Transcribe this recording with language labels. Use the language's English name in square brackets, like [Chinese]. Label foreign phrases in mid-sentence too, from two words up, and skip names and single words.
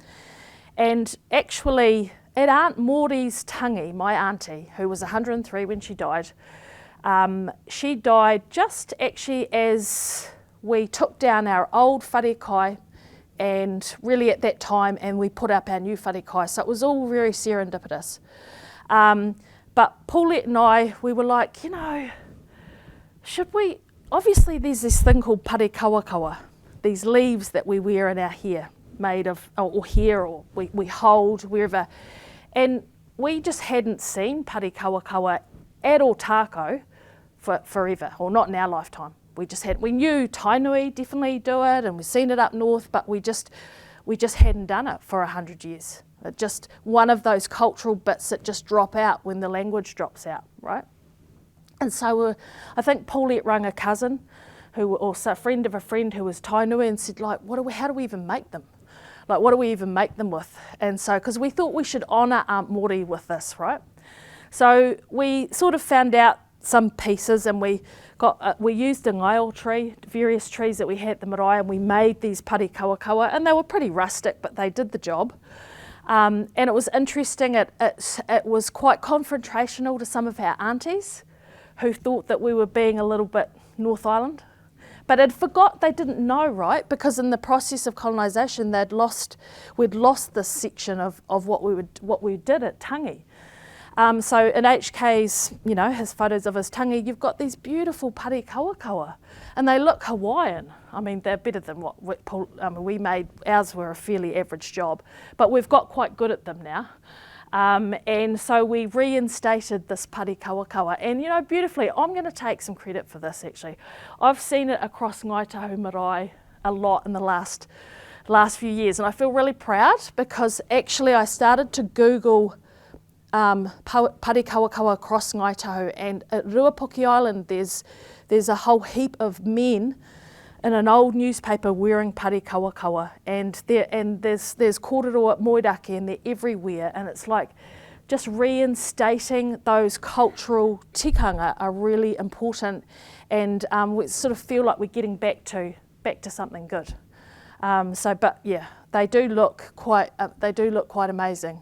[English] And actually, at Aunt Maurie's tangi, my auntie, who was 103 when she died just actually as we took down our old wharekai, and really at that time, and we put up our new wharekai. So it was all very serendipitous. But Paulette and I, we were like, should we, obviously there's this thing called [Māori] pare kawakawa, [English] these leaves that we wear in our hair, made of, or hair, or we hold wherever. And we just hadn't seen [Māori] pare kawakawa [English] at Ōtākau for forever, or not in our lifetime. We knew Tainui definitely do it, and we've seen it up north, but we just hadn't done it for 100 years. Just one of those cultural bits that just drop out when the language drops out, right? And so I think Paulette rang a cousin, who also a friend of a friend who was Tainui, and said, like, how do we even make them? Like, what do we even make them with? And so, because we thought we should honour Aunt Māori with this, right? So we sort of found out some pieces, and we used a ngaio tree, various trees that we had at the marae, and we made these [Māori] pare kawakawa, [English] and they were pretty rustic, but they did the job. And it was interesting, it was quite confrontational to some of our aunties who thought that we were being a little bit North Island. But they didn't know, right? Because in the process of colonisation, we'd lost this section of what we did at tangi. So in HK's, his photos of his tangi, you've got these beautiful [Māori] pare kawakawa, [English] and they look Hawaiian. I mean, they're better than what we made. Ours were a fairly average job, but we've got quite good at them now. And so we reinstated this [Māori] pare kawakawa, [English] and beautifully, I'm going to take some credit for this actually. I've seen it across Ngāi Tahu marae a lot in the last few years, and I feel really proud because actually I started to Google [Māori] pare kawakawa [English] across Ngāi Tahu, and at Ruapoki Island there's a whole heap of men in an old newspaper wearing [Māori] pare kawakawa, [English] and there's kōrero at Moirake, and they're everywhere, and it's like just reinstating those cultural tikanga are really important, and we sort of feel like we're getting back to something good. But yeah, they do look quite amazing.